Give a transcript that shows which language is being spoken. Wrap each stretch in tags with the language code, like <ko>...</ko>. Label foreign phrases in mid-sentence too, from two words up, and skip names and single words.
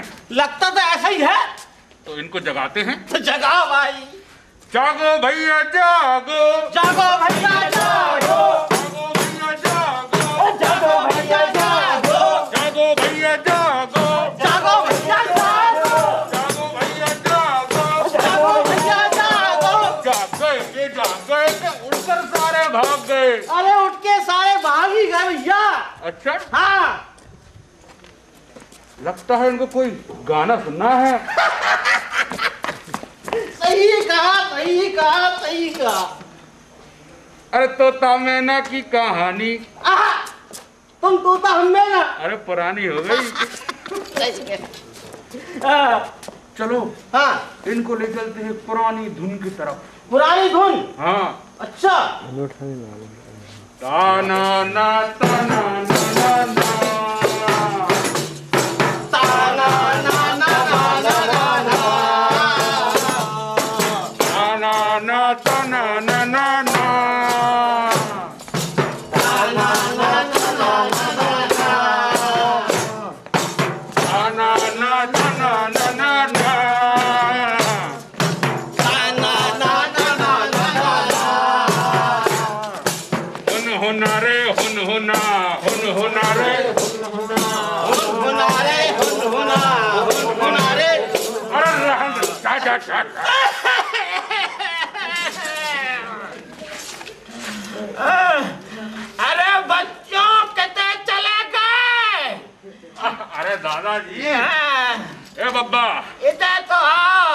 <hi>लगता तो ऐसा ही है। तो इनको जगाते हैं। तो जगाओ भाई। जागो भैया जागो। जागो भैया जागो। जागो भैया जागो। जागो भैया जागो। जागो भैया जागो। जागो भैया जागो। जागो भैया जागो। जागो भैया जागो। जाग गए के उठकर सारे भाग गए। अरे उठ के सारे भाग ही गए भैया। अच्छा हाँ। लगता है इनको कोई गाना सुनना है। सही कहा सही कहा सही कहा। अरे तोता मैना की कहानी। तुम तोता हम मैना। अरे पुरानी हो गई। चलो हाँ इनको ले चलते हैं पुरानी धुन की तरफ। पुरानी धुन। हाँ अच्छा। ताना ना ताना ना ना ना। ताना ना ना ना ना ना। ताना ना ताना ना ना ना। ताना ना ना ना ना ना। ताना ना ताना ना ना ना। ताना ना ना ना ना ना। हुन हुना रे हुन हुना हुन हुना रे हुन हुना रे हुन हुना हुन हुना रे। अरे रहन दे, जा जा जा। अरे बच्चों कितने चले गए। अरे दादाजी ए बब्बा इधर तो आओ।</hi>